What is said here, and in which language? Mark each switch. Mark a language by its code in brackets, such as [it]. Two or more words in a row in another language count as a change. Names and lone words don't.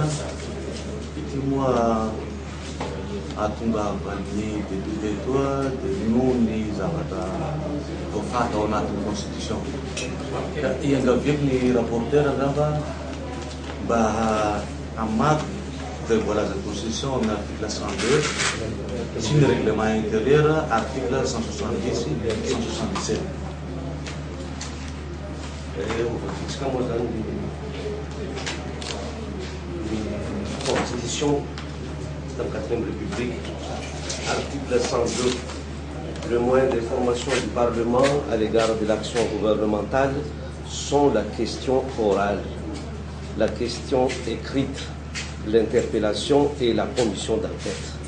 [mg] Ity moa ahatongavany député toa dia noho ny zavatra voafata ao anatin'ny constitution. Ka iangaviako ny rapporteur angamba mba hamaky izay voalazan'ny constitution amin'ny article 102 sy ny [fr] règlement intérieur [mg] article 170 177. [fr] Moi, dans la Constitution de la 4e République, article 102, le moyen d'information du Parlement à l'égard de l'action gouvernementale sont la question orale, la question écrite, l'interpellation et la commission d'enquête.